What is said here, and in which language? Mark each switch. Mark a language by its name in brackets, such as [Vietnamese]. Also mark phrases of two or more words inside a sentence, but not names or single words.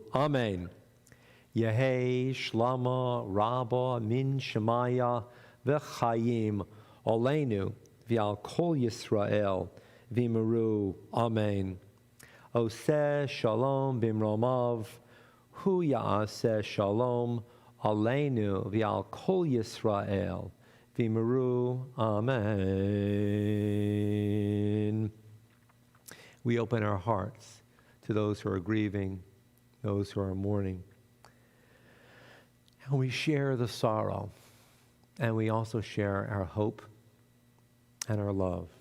[Aramaic] אמן. יהא שלמא רבא מן שמיא וחיים עלינו ועל כל ישראל ואמרו. אמן. [Hebrew] עושה שלום במרומיו הוא יעשה שלום עלינו ועל כל ישראל ואמרו. Amen. [English] We open our hearts to those who are grieving, those who are mourning. And we share the sorrow. And we also share our hope and our love.